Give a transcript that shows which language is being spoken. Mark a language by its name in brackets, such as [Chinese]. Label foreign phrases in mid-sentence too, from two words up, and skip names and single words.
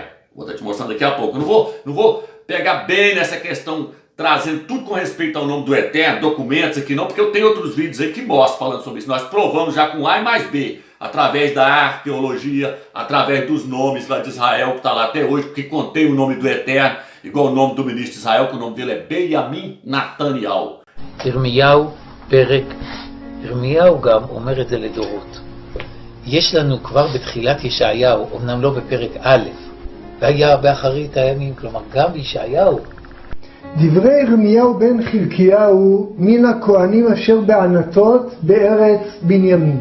[Portuguese] Vou estar te mostrando daqui a pouco. Não vou pegar bem nessa questão, trazendo tudo com respeito ao nome do Eterno, documentos aqui não, porque eu tenho outros vídeos aí que mostram falando sobre isso. Nós provamos já com A e mais B, através da arqueologia, através dos nomes lá de Israel, que está lá até hoje, porque contém o nome do Eterno, igual o nome do ministro de Israel, que o nome dele é Benjamin Netanyahou. [Hebrew] ירמיהו פרק, ירמיהו גם אומר את זה לדורות. יש לנו כבר בתחילת ישעיהו, אמנם לא בפרק א', והיה באחרית הימים, כלומר גם בישעיהו. דברי ירמיהו בן חלקיהו מן הכהנים אשר בענתות בארץ בנימין.